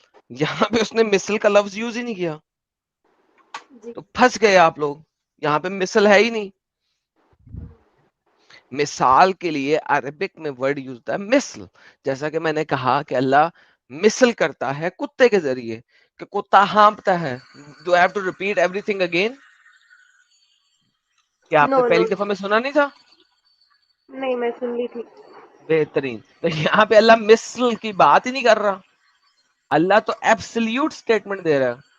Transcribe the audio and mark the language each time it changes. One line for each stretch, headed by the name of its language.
Urdu: یہاں پہ اس نے مثل کا لفظ یوز ہی نہیں کیا, جی تو پھنس گئے آپ لوگ. یہاں پہ مثل ہے ہی نہیں. مثال کے لیے عربک میں ورڈ یوز ہوتا ہے مثل. جیسا کہ میں نے کہا کہ اللہ مثل کرتا ہے کتے کے ذریعے, کہ کتا ہانپتا ہے.
English: Do I have to repeat everything again?
Urdu: کیا آپ نے
English: no no,
Urdu: پہلی دفعہ میں سنا نہیں تھا؟ نہیں میں سن لی تھی. بہترین. تو یہاں پہ اللہ مثل کی بات ہی نہیں کر رہا, اللہ تو
English: absolute statement
Urdu: دے رہا ہے.